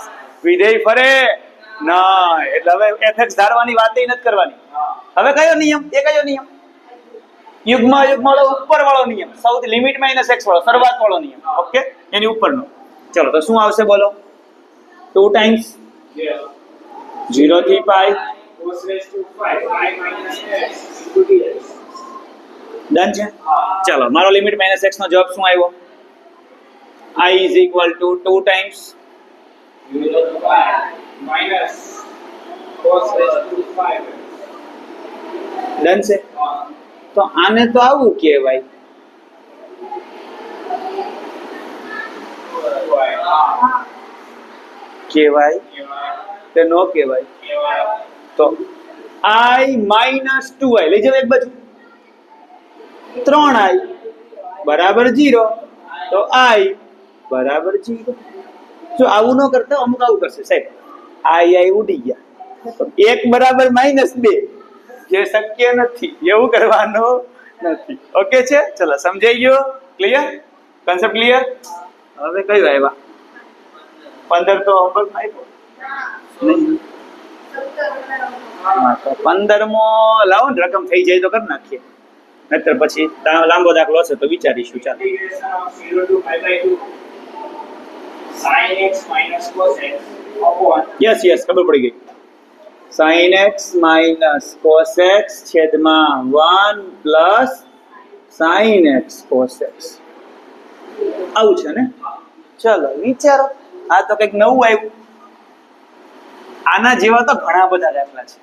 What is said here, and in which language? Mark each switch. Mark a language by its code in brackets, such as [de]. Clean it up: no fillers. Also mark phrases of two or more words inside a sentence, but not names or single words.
[gu] વિધેય ફરે નહીં, એટલે હવે fx ધારવાની વાત નથી કરવાની. હવે કયો નિયમ? એ કયો નિયમ? યુગ્મ વાળો ઉપર વાળો નિયમ, સૌથી [en] limit minus x [gu] વાળો શરૂઆત વાળો નિયમ. ઓકે, એની ઉપરનો. ચલો તો શું આવશે બોલો? 2 ટાઈમ્સ 0 થી પાઈ [en] cos raised to 5 pi minus x into dx. [gu] ડન છે. ચલો મારો [en] limit minus x [gu] નો જવાબ શું આવ્યો? [en] I is equal to 2 times 0 to pi minus cos raised to 5. [gu] ડન છે. તો આને તો આવું કહેવાય. કહેવાય કે નો કહેવાય? તો [en] I minus 2i [gu] લઈ જાવ એક બાજુ. 3i બરાબર 0, તો I બરાબર 0. જો આવું ન કરતા અમુક આવું કરશે સાહેબ, I ઉડી ગયા, તો 1 બરાબર -2, જે શક્ય નથી. એવું કરવાનું નથી. ઓકે છે? ચલો સમજાઈ ગયો? ક્લિયર? [en] concept clear? [gu] હવે કયું આવ્યા? 15 તો હોમવર્ક આપ્યો નહીં? હા, તો 15મો લાવો ને, રકમ થઈ જાય તો કરી નાખીએ, નહીતર પછી લાંબો દાખલો હશે તો વિચારીશું. ચાલો [en] Integration of 0 to pi by 2. sin x minus cos x upon yes yes [gu] ખબર પડી ગઈ. [en] sin x minus cos x [gu] છેદમાં [en] 1 plus sin x cos x. [gu] આવું છે ને? ચલો વિચારો. આ તો કંઈક નવું આવ્યું. આના જેવા તો ઘણા બધા દાખલા છે.